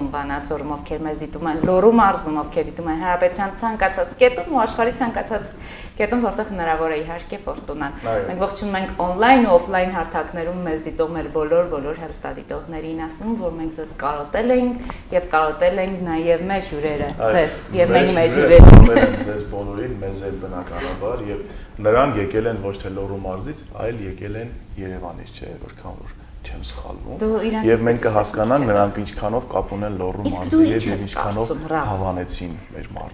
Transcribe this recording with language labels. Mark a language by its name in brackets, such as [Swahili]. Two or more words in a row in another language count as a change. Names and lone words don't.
[Armenian] Վանաձորում, ովքեր մեզ դիտում են Լոռու մարզում, ովքեր դիտում են Հանրապետության ցանկացած կետում ու աշխարհի ցանկացած կետում, որտեղ հնարավոր է իհարկե ֆորտունան։ Մենք ողջունում ենք on-line ու off-line հարթակներում մեզ դիտող մեր բոլոր հեռուստադիտողներին, ասում, որ մենք ձեզ կարոտել ենք եւ կարոտել ենք նաեւ մեր հյուրերը, ձեզ եւ մենք մեր հյուրերին։ Ձեզ բոլորին, մեզ էլ բնականաբար եւ նրանք եկել են ոչ թե Լոռու մարզից, այլ եկել են Երևանից, չէ, որքան որ չեմ սխալվում։ Եվ մենք կհասկանանք նրանք ինչքանով կապ ունեն Լոռու մարզի հետ եւ ինչքանով հավանեցին մեր մարզը։